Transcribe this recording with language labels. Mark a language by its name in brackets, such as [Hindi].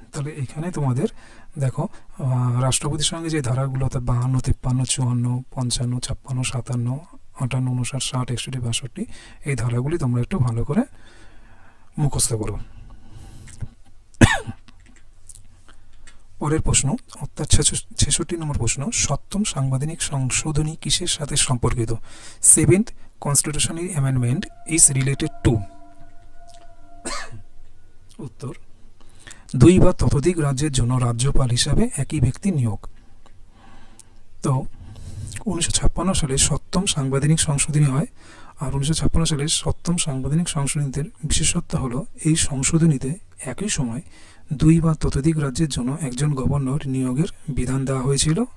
[Bangla] তাহলে এখানে তোমাদের দেখো রাষ্ট্রপতির সঙ্গে যে ধারাগুলো অর্থাৎ 52, 53, 54, 55, 56, 57, 58, 59, 60, 61, 62 এই ধারাগুলি তোমরা একটু ভালো করে মুখস্থ করো। পরের প্রশ্ন অর্থাৎ 66 নম্বর প্রশ্ন, সপ্তম সাংবিধানিক সংশোধনী কিসের সাথে সম্পর্কিত? [English] 7th Constitutional Amendment is related to। [Bangla] উত্তর, 2 বা ততোধিক রাজ্যের জন্য রাজ্যপাল হিসাবে একই ব্যক্তি নিয়োগ। তো 1956 সালে সপ্তম সাংবিধানিক সংশোধনী হয়। আর 1956 সালে সপ্তম সাংবিধানিক সংশোধনীতে বিশেষত্ব হলো এই সংশোধনীতে একই সময় 2 বা ততোধিক রাজ্যের জন্য একজন গভর্নর নিয়োগের বিধান দেওয়া হয়েছিল।